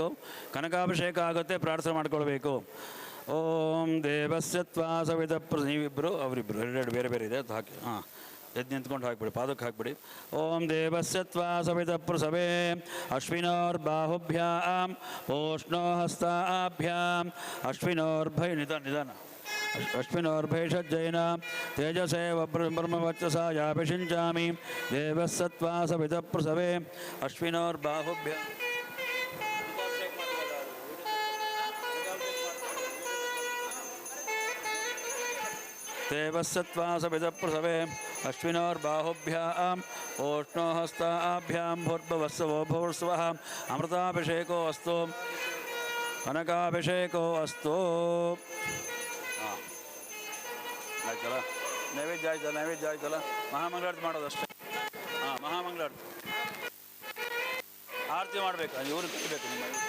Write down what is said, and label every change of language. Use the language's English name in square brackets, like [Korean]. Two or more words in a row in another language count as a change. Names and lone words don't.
[Kannada] ಕನಕಾಭಿಷೇಕ ಆಗುತ್ತೆ, ಪ್ರಾರ್ಥನೆ ಮಾಡ್ಕೊಳ್ಬೇಕು. [Sanskrit] ಓಂ ದೇವಸ್ಯ ತ್ವಾಸವಿದ [Kannada] ನೀವಿಬ್ಬರು ಅವರಿಬ್ಬರು ಎರಡು ಬೇರೆ ಬೇರೆ ಇದೆ ಅದು ಹಾಕಿ. ಹಾಂ, ಎದ್ದು ನಿಂತ್ಕೊಂಡು ಹಾಕಿಬಿಡಿ, ಪಾದಕ್ಕೆ ಹಾಕಿಬಿಡಿ. [Sanskrit] ಓಂ ದೇವಸ್ಯ ತ್ವಾಸವಿದ ಪೃಸವೇ ಅಶ್ವಿನೋರ್ಬಾಹುಭ್ಯಾಂ ಪೋಷ್ಣೋ ಹಸ್ತಾಭ್ಯಾಂ ಅಶ್ವಿನೋರ್ಭೈ ನಿಧಾನ ಅಶ್ವಿನೋರ್ಭೈಷಜ್ಜೈನ ತೇಜಸೇವ ಬ್ರಹ್ಮವಚ್ಚಸಾ ಯಾಭಿಷಿಂಚಾಮಿ ದೇವಸ್ಸತ್ವಾಸವಿದ ಪೃಸವೇ ಅಶ್ವಿನೋರ್ಬಾಹುಭ್ಯ. ದೇವಸ್ಸತ್ವಾಸವಿದ ಪೃಸವೇ ಅಶ್ವಿನೋರ್ಬಾಹುಭ್ಯಾಂ ಓಷ್ಣೋ ಹಸ್ತಾಭ್ಯಾಂ ಭೂರ್ಭುವಸ್ಸವೋ ಭೂರ್ಸ್ವಃ ಅಮೃತಾಭಿಷೇಕೋ ಅಸ್ತು ಕನಕಾಭಿಷೇಕೋ ಅಸ್ತು. [Kannada] ಆಯ್ತಲ್ಲ, ನೈವೇದ್ಯ ಆಯ್ತಲ್ಲ, ನೈವೇದ್ಯ ಆಯ್ತಲ್ಲ. ಮಹಾಮಂಗಳಾರತಿ ಮಾಡೋದು ಅಷ್ಟೇ. ಹಾಂ, ಮಹಾಮಂಗಳಾರತಿ ಆರತಿ ಮಾಡಬೇಕು. ಇವರು ಕಟ್ಟಬೇಕು ನಿಮ್ಮ.